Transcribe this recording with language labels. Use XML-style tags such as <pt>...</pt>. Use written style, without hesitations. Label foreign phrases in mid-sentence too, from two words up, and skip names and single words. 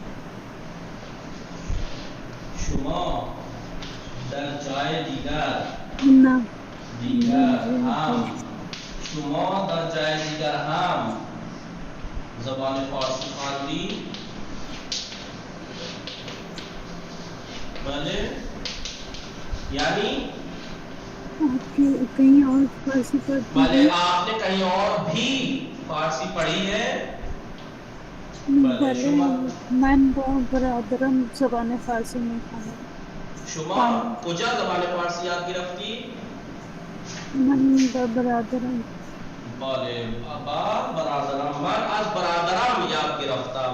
<fa>شما در جای دیگر نه هم شما در جای دیگر هم زبان فارسی خواندی؟ بله یعنی</fa> <ur>آپ کہیں اور فارسی پڑھتی بھلے ہیں؟ آپ نے کہیں اور بھی فارسی پڑھی ہے؟</ur> <fa>بله من با برادرم زبان فارسی میخوانم. شما کجا زبان فارسی یاد گرفتی؟ من با برادرم بله با برادرم من از برادرم یاد گرفتم.</fa>